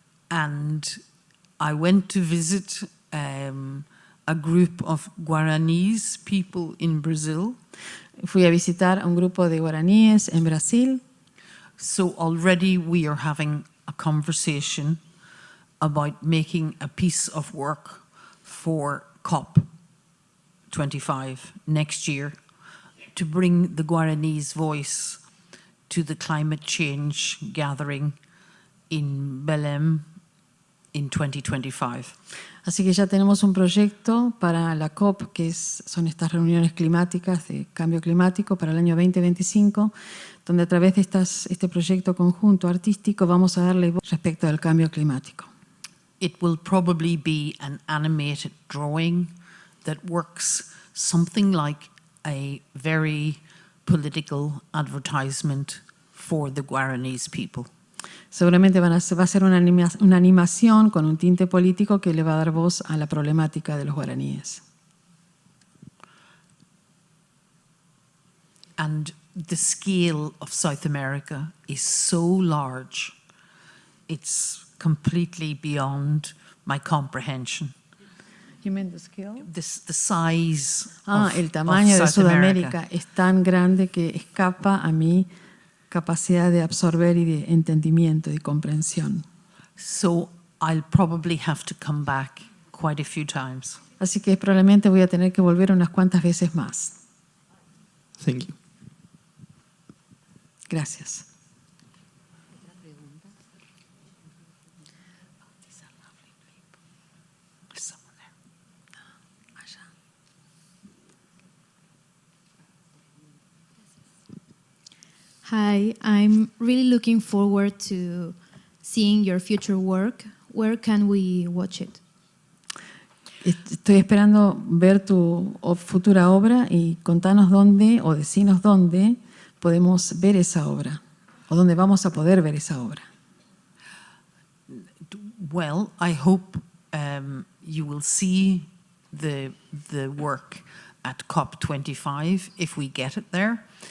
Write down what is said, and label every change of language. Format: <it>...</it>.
<en>And I went to visit a group of Guaranese people in Brazil.</en> <es>Fui a visitar a un grupo de guaraníes en Brasil.</es> <en>So already we are having a conversation about making a piece of work for COP25 next year to bring the Guaranese voice to the climate change gathering in Belém in 2025.</en> <es>Así que ya tenemos un proyecto para la COP, que son estas reuniones climáticas de cambio climático para el año 2025, donde a través de este proyecto conjunto artístico vamos a darle voz respecto al cambio climático.</es> <en>It will probably be an animated drawing that works something like a very political advertisement for the Guaranese people.</en> <es>Seguramente va a ser una animación con un tinte político que le va a dar voz a la problemática de los guaraníes.</es> <en>And the scale of South America is so large, it's completely beyond my comprehension. You mean the scale? The size</en> <es>El tamaño de</es> <en>South</en> <es>Sudamérica es tan grande que escapa a mi capacidad de absorber y de entendimiento y comprensión.</es> <en>So I'll probably have to come back quite a few times.</en> <es>Así que probablemente voy a tener que volver unas cuantas veces más.</es> <en>Thank you.</en> <es>Gracias.</es> <en>Hi, I'm really looking forward to seeing your future work. Where can we watch it?</en> <es>Estoy esperando ver tu futura obra y contanos dónde o decinos dónde podemos ver esa obra o dónde vamos a poder ver esa obra.</es> <en>Well, I hope you will see the work at COP25 if we get it there.</en>